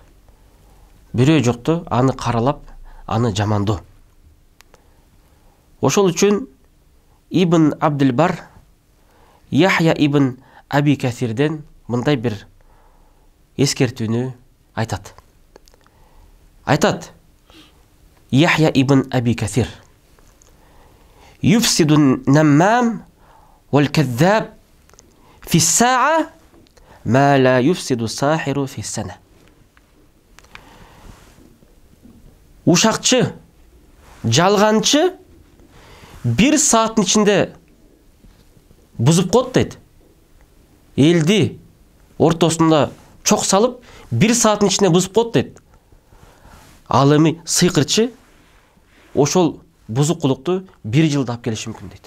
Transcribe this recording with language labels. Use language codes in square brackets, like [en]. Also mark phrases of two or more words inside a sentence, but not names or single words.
[ky] Бирөө жокту аны каралап, аны жамандоо. Ошол үчүн Ибн Абдил-Бар Яхья ибн Аби Касирден мындай бир эскертүүнү айтат. Айтат: [ar] Яхья ибн Аби Касир يفسد النمام والكذاب في ساعة ما لا يفسد الساحر في سنة. [ky] ушакчы, жалганчы 1 сааттын ичинде бузуп коет дейт. Элди ортосунда чок салып 1 сааттын ичинде бузуп коет дейт. Ал эми сыйкырчы ошол бузукулукту 1 жылда алып келиши мүмкүн дейт.